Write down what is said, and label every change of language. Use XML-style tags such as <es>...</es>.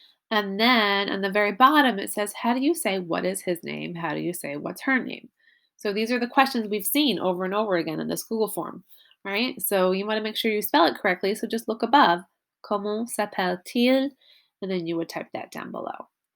<en>And then on the very bottom, it says, how do you say what is his name? How do you say what's her name? So these are the questions we've seen over and over again in this Google form, right? So you want to make sure you spell it correctly. So just look above,</en> <fr>comment s'appelle-t-il?</fr> <en>And then you would type that down below.</en>